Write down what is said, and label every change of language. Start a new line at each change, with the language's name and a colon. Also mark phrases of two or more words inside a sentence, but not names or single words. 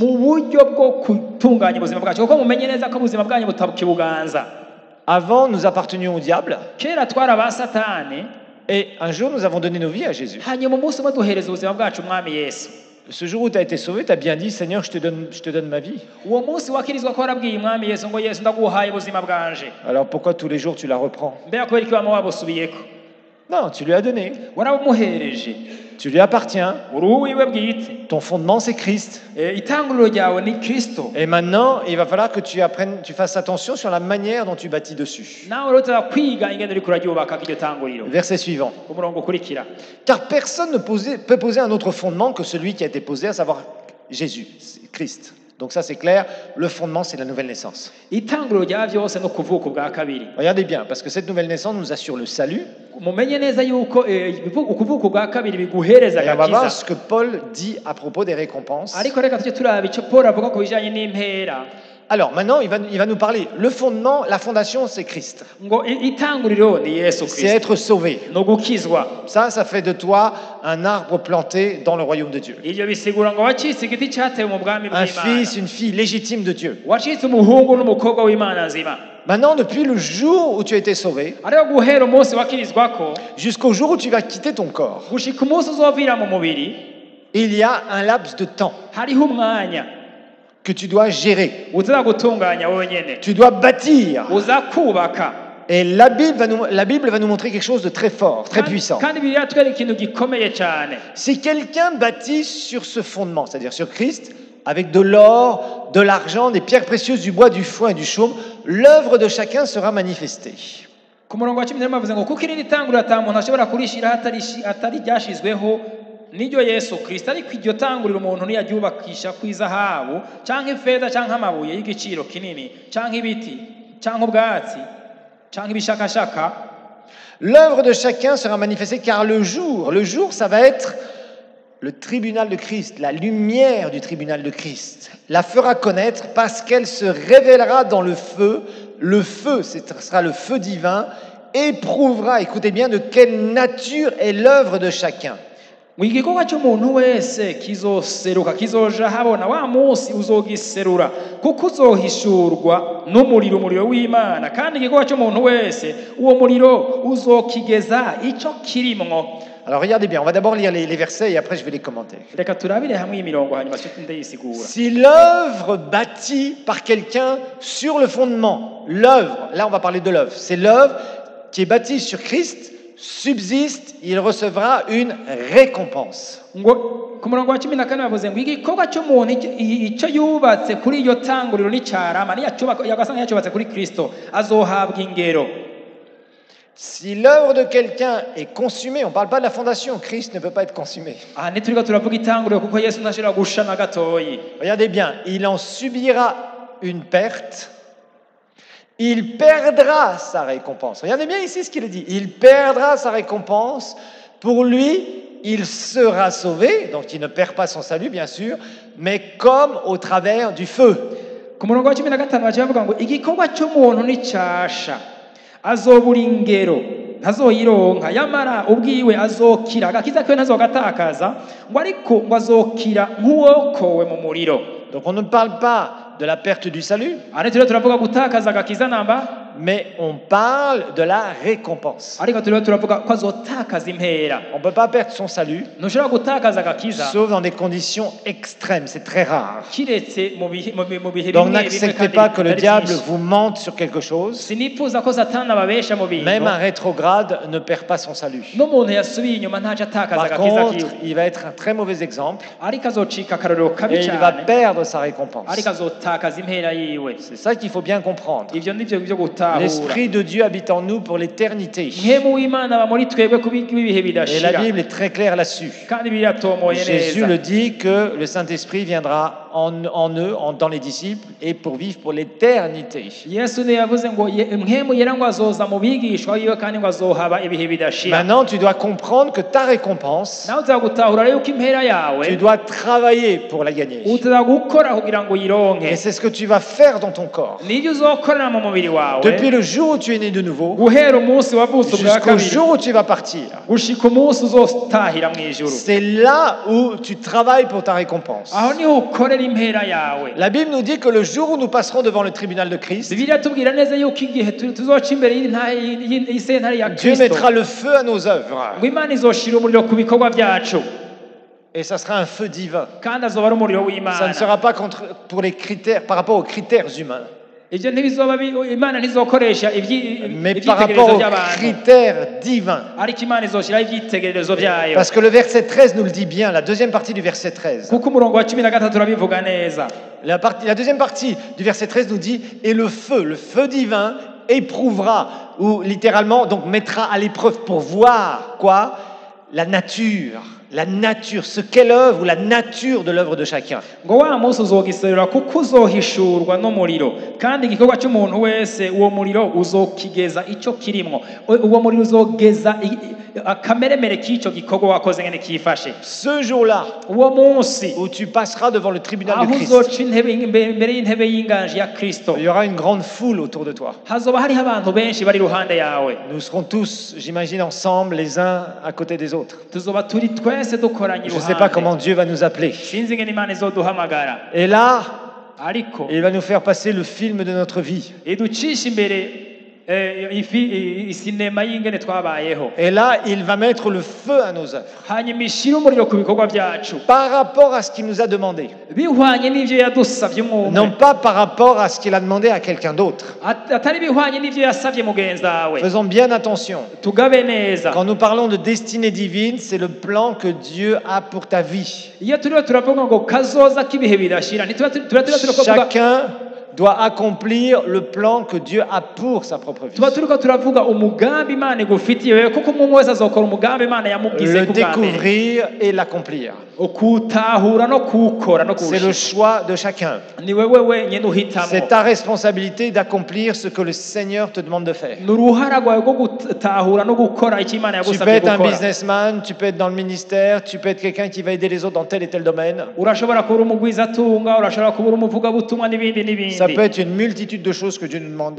Rundi: mu buryo bwo gutunganya ubuzima bwacu, kuko mumenye neza ko ubuzima bwanyu butakibuganza.
French: Avant, nous appartenions au diable
Rundi: Kera twari aba satani,
French: et un jour, nous avons donné nos vies à Jésus.
Rundi: hanyuma umunsi umwe duhereza ubuzima bwacu umwami Yesu.
French: Ce jour où tu as été sauvé, tu as bien dit, Seigneur, je te donne ma vie.
Rundi: Uwo munsi wakirizwa ko warabwiye umwami Yesu ngo Yesu ndaguhaye ubuzima bwanje,
French: Alors pourquoi tous les jours tu la reprends?
Rundi: mbega kubera iki wama wabusubiyeko?
French: Non, tu lui as donné.
Rundi: Warabumuhereje,
French: Tu lui appartiens.
Rundi: uri uwiwe bwite.
French: Ton fondement, c'est Christ.
Rundi: Itanguriro ryawe ni Kristo.
French: Et maintenant, il va falloir que tu apprennes, tu fasses attention sur la manière dont tu bâtis dessus.
Rundi: Nawe rero turakwiga ingene uriko uraryubaka iryo tanguriro.
French: Verset suivant.
Rundi: Umurongo ukurikira,
French: Car personne ne peut poser un autre fondement que celui qui a été posé, à savoir Jésus, Christ. Donc ça c'est clair, le fondement c'est la nouvelle naissance.
Rundi: itanguriro rya vyose no kuvuka ubwa kabiri.
French: Regardez bien, parce que cette nouvelle naissance nous assure le salut.
Rundi: Mumenye neza yuko ukuvuka ubwa kabiri biguhereza
French: Et on va voir
Rundi: agakiza.
French: ce que Paul dit à propos des récompenses.
Rundi: Ariko reka tujye turaba ico Paul avuga ku bijanye n'impera.
French: Alors maintenant, il va nous parler. Le fondement, la fondation, c'est Christ.
Rundi: Ngo itanguriro ni Yesu
French: C'est
Rundi: Kristo,
French: être sauvé.
Rundi: no gukizwa.
French: Ça fait de toi un arbre planté dans le royaume de Dieu.
Rundi: Ivyo bisigura ngo wacitse igiti cyatewe mu bwami
French: Un
Rundi: bw'Imana,
French: fils, une fille légitime de Dieu.
Rundi: wacitse umuhungu n'umukobwa w'Imana nzima.
French: Maintenant, depuis le jour où tu as été sauvé,
Rundi: Ariko guhera umunsi wakirizwako
French: jusqu'au jour où tu vas quitter ton corps,
Rundi: gushika umunsi uzovira mu mubiri,
French: il y a un laps de temps
Rundi: hariho umwanya
French: que tu dois gérer.
Rundi: uza gutunganya wenyene,
French: Tu dois bâtir.
Rundi: uza kubaka.
French: Et la Bible va nous montrer quelque chose de très fort, très puissant.
Rundi: Kandi Bibiliya yatwereka ikintu gikomeye cyane.
French: Si quelqu'un bâtit sur ce fondement, c'est-à-dire sur Christ, avec de l'or, de l'argent, des pierres précieuses, du bois, du foin et du chaume, l'œuvre de chacun sera manifestée.
Rundi: Ku murongo wa 10 bavuze ngo kuko iri tanguriro ata muntu ashobora kurishira atari ryashizweho n'iryo Yesu Kristo, ariko iryo tanguriro umuntu niyaryubakisha kw'izahabu canke ifeza canke amabuye y'igiciro kinini canke ibiti canke ubwatsi canke ibishakashaka.
French: L'œuvre de chacun sera manifestée car le jour, ça va être le tribunal de Christ, la lumière du tribunal de Christ, la fera connaître parce qu'elle se révélera dans le feu. Le feu, ce sera le feu divin, éprouvera, écoutez bien, de quelle nature est l'œuvre de chacun.
Rundi: ngo igikorwa cy'umuntu wese kizoseruka kizoja habona wa munsi uzogiserura kuko uzohishurwa umuriro w'Imana kandi igikorwa cy'umuntu wese uwo muriro uzokigeza ico kirimwo.
French: Alors regardez bien, on va d'abord lire les versets et après je vais les commenter.
Rundi: Reka turabire hamwe imirongo hanyuma ndayisigura.
French: Si l'œuvre bâtie par quelqu'un sur le fondement, l'œuvre, là on va parler de l'œuvre, c'est l'œuvre qui est bâtie sur Christ, subsiste, il recevra une récompense.
Rundi: Ngo ku murongo wa 14 bavuze ngo igikorwa cy'umuntu icyo yubatse kuri iyo tanguriro n'icyarama yagasanga yacyubatse kuri Kristo azohabwa ingero.
French: Si l'œuvre de quelqu'un est consumée, on ne parle pas de la fondation, Christ ne peut pas être consumé. Regardez bien, il en subira une perte, il perdra sa récompense. Regardez bien ici ce qu'il dit, il perdra sa récompense, pour lui, il sera sauvé, donc il ne perd pas son salut bien sûr, mais comme au travers du feu.
Rundi: Azobura ingero ntazoyironka yamara ubwiwe azokira agakiza kwe ntazogatakaza ngo ariko ngo azokira nk'uwokowe mu muriro.
French: Donc on ne parle pas de la perte du salut,
Rundi: turavuga gutakaza agakiza namba,
French: mais on parle de la récompense.
Rundi: ariko turavuga ko azotakaza impera.
French: On ne peut pas perdre son salut
Rundi: ntushobora gutakaza agakiza
French: sauf dans des conditions extrêmes, c'est très rare.
Rundi: kiretse mu bihe
French: Donc n'acceptez pas que le diable vous mente sur quelque chose.
Rundi: sinifuza ko satani ababesha mu bintu.
French: Même un rétrograde ne perd pas son salut.
Rundi: n'umuntu yasubiye inyuma ntaje atakaza
French: Par
Rundi: agakiza
French: contre,
Rundi: kiwe,
French: il va être un très mauvais exemple
Rundi: ariko azocika akarorero kabi
French: et il va
Rundi: cyane,
French: perdre sa récompense.
Rundi: ariko azotakaza impera yiwe.
French: C'est ça qu'il faut bien comprendre.
Rundi: Ivyo nivyo byo gutahura.
French: L'Esprit de Dieu habite en nous pour l'éternité.
Rundi: Mwemu w'Imana aba muri twebwe kubihe
French: Et la
Rundi: bidashira,
French: Bible est très claire là-dessus.
Rundi: kandi biratomoye
French: Jésus
Rundi: neza.
French: le dit que le Saint-Esprit viendra en eux, dans les disciples, et pour vivre pour l'éternité.
Rundi: Yesu ne yavuze ngo mwemu yera ngo azoza mu bigishwa yiwe kandi ngo azohaba ibihe bidashira.
French: Maintenant, tu dois comprendre que ta récompense,
Rundi: Nawe uzagutahura rero ko impera yawe
French: tu dois travailler pour la gagner.
Rundi: utazagukora kugira ngo
French: Et
Rundi: uyironke.
French: c'est ce que tu vas faire dans ton corps.
Rundi: Nibyo uzokorera mu mubiri wawe
French: Depuis le jour où tu es né de nouveau,
Rundi: guhera umunsi wavutse ubwa
French: jusqu'au
Rundi: kabiri
French: jour où tu vas partir.
Rundi: gushika umunsi uzotahira mu ijuru.
French: C'est là où tu travailles pour ta récompense.
Rundi: Aho niho ukorera impera yawe.
French: La Bible nous dit que le jour où nous passerons devant le tribunal de Christ,
Rundi: Bibiliya tubwira neza yuko igihe tuzoca imbere y'isentare ya
French: Dieu
Rundi: Kristo
French: mettra le feu à nos œuvres.
Rundi: ngo Imana izoshira umuriro ku bikorwa byacu
French: Et ça sera un feu divin.
Rundi: kandi azoba ari umuriro
French: Ça ne
Rundi: w'Imana.
French: sera pas pour les critères, par rapport aux critères humains,
Rundi: Ibyo ntibizoba Imana ntizokoresha
French: mais par rapport
Rundi: ibyitegererezo
French: aux
Rundi: by'abantu,
French: critères divins.
Rundi: ariko Imana izoshiraho ibyitegererezo byayo.
French: Parce que le verset 13 nous le dit bien, la deuxième partie du verset 13.
Rundi: Kuko umurongo wa 13 urabivuga neza.
French: La deuxième partie du verset 13 nous dit « Et le feu divin éprouvera » ou littéralement, donc mettra à l'épreuve pour voir quoi? La nature, ce qu'est l'œuvre ou la nature de l'œuvre de chacun.
Rundi: Ngo wa munsi uzogiserura kuko uzohishurwa n'umuriro kandi igikorwa cy'umuntu wese uwo muriro uzokigeza icyo kirimwo. Uwo muriro uzogeza akameremere k'icyo gikorwa wakoze ngene kifashe.
French: Ce jour-là
Rundi: Uwo munsi
French: où tu passeras devant le tribunal de
Rundi: aho
French: Christ,
Rundi: uzoca imbere y'intebe y'inganji ya Kristo,
French: il y aura une grande foule autour de toi.
Rundi: hazoba hariho abantu benshi bari iruhande yawe.
French: Nous serons tous, j'imagine, ensemble, les uns à côté des autres.
Rundi: Tuzoba turi twese dukoranye
French: Je ne sais pas comment
Rundi: iruhande.
French: Dieu va nous appeler.
Rundi: Sinzi ngene Imana izoduhamagara,
French: Et là,
Rundi: ariko
French: il va nous faire passer le film de notre vie.
Rundi: iducisha imbere isinema y'ingene twabayeho.
French: Et là, il va mettre le feu à nos œuvres.
Rundi: Hanyuma ishira umuriro ku bikorwa byacu
French: Par rapport à ce qu'il nous a demandé.
Rundi: bihwanye n'ivyo yadusavye umwumwe,
French: Non pas par rapport à ce qu'il a demandé à quelqu'un d'autre.
Rundi: atari bihwanye n'ivyo yasavye mugenzi wawe.
French: Faisons bien attention.
Rundi: Tugabe neza.
French: Quand nous parlons de destinée divine, c'est le plan que Dieu a pour ta vie.
Rundi: Iyo turiho turavuga ngo kazoza k'ibihe birashira, turavuga
French: Chacun doit accomplir le plan que Dieu a pour sa propre vie.
Rundi: tuba turiko turavuga umugambi Imana igufitiye wewe, kuko umwe wese azokora umugambi Imana yamugize
French: Le
Rundi: ku bwa mbere,
French: découvrir et l'accomplir.
Rundi: ukutahura no kuwukora no
French: C'est le
Rundi: kuwushika.
French: choix de chacun.
Rundi: Ni wewe wenyine uhitamo.
French: C'est ta responsabilité d'accomplir ce que le Seigneur te demande de faire.
Rundi: Ni uruhara rwawe rwo gutahura no gukora icyo Imana
French: Tu peux
Rundi: yagusabye
French: être un
Rundi: gukora.
French: businessman, tu peux être dans le ministère, tu peux être quelqu'un qui va aider les autres dans tel et tel domaine.
Rundi: Urashobora kuba umugwizatunga, urashobora kuba umuvugabutumwa n'ibindi n'ibindi.
French: Ça peut être une multitude de choses que Dieu nous demande